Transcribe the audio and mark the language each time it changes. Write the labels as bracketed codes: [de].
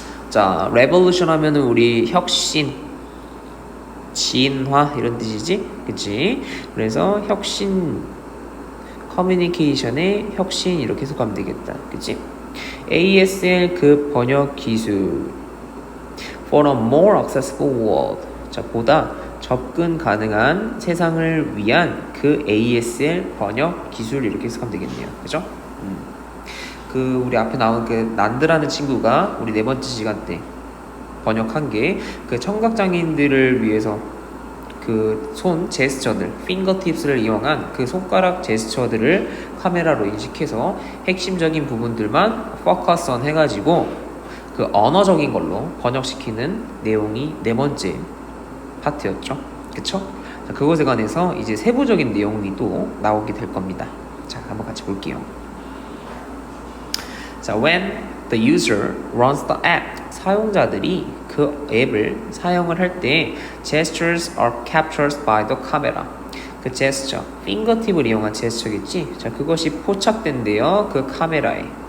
[ko] 자, revolution 하면은 우리 혁신, 진화 이런 뜻이지, 그치? 그래서 혁신, 커뮤니케이션의 혁신 이렇게 해석하면 되겠다, 그치? [en] ASL [ko] 그 번역 기술, [en] for a more accessible world. [ko] 자, 보다 접근 가능한 세상을 위한 그 ASL 번역 기술 이렇게 해석하면 되겠네요, 그죠? 그 우리 앞에 나온 그 난드라는 친구가 우리 네 번째 시간 때 번역한 게 그 청각장애인들을 위해서 그 손 제스처들, 핑거팁스를 이용한 그 손가락 제스처들을 카메라로 인식해서 핵심적인 부분들만 포커스온 해가지고 그 언어적인 걸로 번역시키는 내용이 네 번째 파트였죠. 그쵸? 자, 그것에 관해서 이제 세부적인 내용이 또 나오게 될 겁니다. 자, 한번 같이 볼게요. [en] 자, when the user runs the app, [ko] 사용자들이 그 앱을 사용을 할 때 [en] gestures are captured by the camera. [ko] 그 제스처, 핑거팁을 이용한 제스처겠지? 자, 그것이 포착된대요. 그 카메라에.